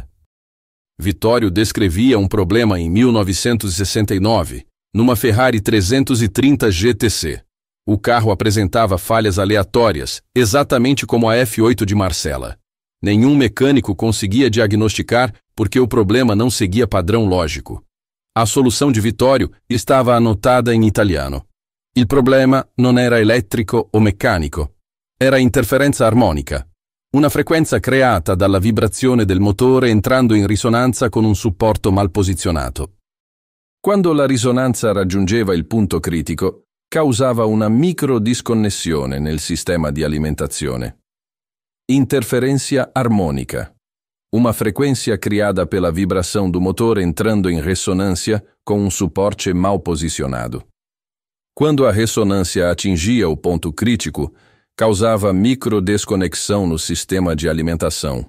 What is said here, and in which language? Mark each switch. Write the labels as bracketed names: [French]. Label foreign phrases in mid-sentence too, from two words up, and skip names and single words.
[Portuguese] Vitório descrevia um problema em 1969, numa Ferrari 330 GTC. O carro apresentava falhas aleatórias, exatamente como a F8 de Marcela. Nenhum mecânico conseguia diagnosticar porque o problema não seguia padrão lógico. A solução de Vitório estava anotada em italiano. [Italian] Il problema non era elettrico o meccanico, era interferenza armonica. Una frequenza creata dalla vibrazione del motore entrando in risonanza con un supporto mal posizionato. Quando la risonanza raggiungeva il punto critico, causava una microdisconnessione nel sistema di alimentazione. [Portuguese] Interferência harmônica. Uma frequência criada pela vibração do motor entrando em ressonância com um suporte mal posicionado. Quando a ressonância atingia o ponto crítico, causava microdesconexão no sistema de alimentação.